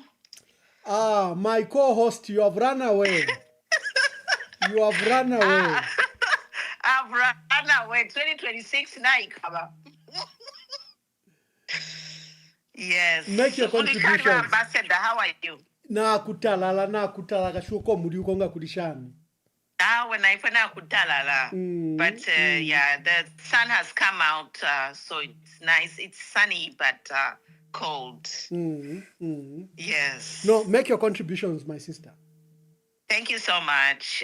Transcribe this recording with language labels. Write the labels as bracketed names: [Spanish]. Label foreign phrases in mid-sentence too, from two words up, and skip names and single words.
[English] My co-host, you have run away. You have run away. I've run away. 2026 now. Yes. Make your contribution. Ambassador, how are you? Na kutala kashuko muri ukonga kulishani. When I find out kutalala. But yeah, the sun has come out, so it's nice. It's sunny but cold. Yes. No, make your contributions, my sister. Thank you so much.